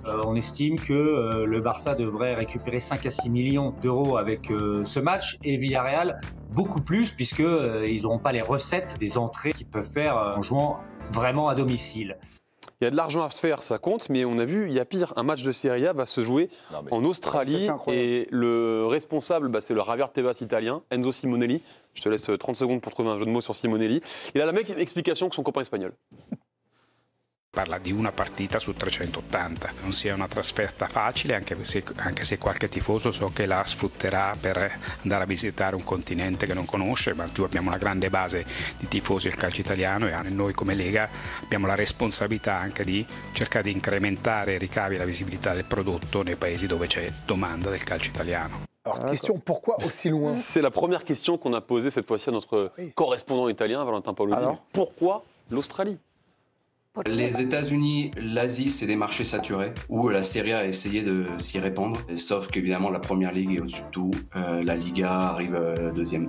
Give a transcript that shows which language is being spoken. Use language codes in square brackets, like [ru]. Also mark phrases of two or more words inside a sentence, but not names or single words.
[fr] On estime que le Barça devrait récupérer 5 à 6 millions d'euros avec ce match et Villarreal beaucoup plus puisqu'ils n'auront pas les recettes des entrées qu'ils peuvent faire en jouant vraiment à domicile. Il y a de l'argent à se faire, ça compte, mais on a vu, il y a pire. Un match de Serie A va se jouer en Australie et le responsable, c'est le Javier Tebas italien, Enzo Simonelli. Je te laisse 30 secondes pour trouver un jeu de mots sur Simonelli. Il a la même explication que son copain espagnol. [it] Parla di una partita su 380, non sia una trasferta facile anche se qualche tifoso so che la sfrutterà per andare a visitare un continente che non conosce, ma tu abbiamo una grande base di tifosi del calcio italiano e noi come Lega abbiamo la responsabilità anche di cercare di incrementare i ricavi e la visibilità del prodotto nei paesi dove c'è domanda del calcio italiano. [fr] Alors, question, pourquoi aussi loin? C'est la première question qu'on a posée cette fois-ci à notre correspondant italien, Valentin Paolozzi. Pourquoi l'Australie? Les États-Unis, l'Asie, c'est des marchés saturés où la Serie A a essayé de s'y répandre. Sauf qu'évidemment, la Première Ligue est au-dessus de tout. La Liga arrive deuxième.